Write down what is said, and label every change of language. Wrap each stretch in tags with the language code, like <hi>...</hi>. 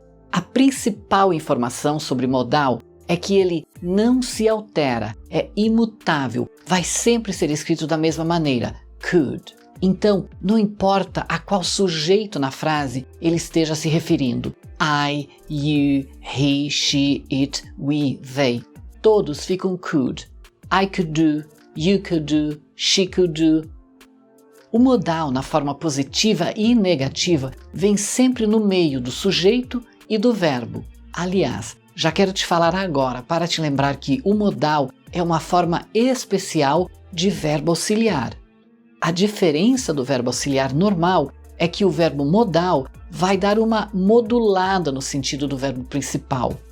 <pt>A principal informação sobre modal é que ele não se altera, é imutável, vai sempre ser escrito da mesma maneira, could. Então, não importa a qual sujeito na frase ele esteja se referindo, I, you, he, she, it, we, they, todos ficam could.</pt> <en>I could do, you could do, she could do.</en> <pt>O modal na forma positiva e negativa vem sempre no meio do sujeito e do verbo. Aliás, já quero te falar agora para te lembrar que o modal é uma forma especial de verbo auxiliar. A diferença do verbo auxiliar normal é que o verbo modal vai dar uma modulada no sentido do verbo principal.</pt>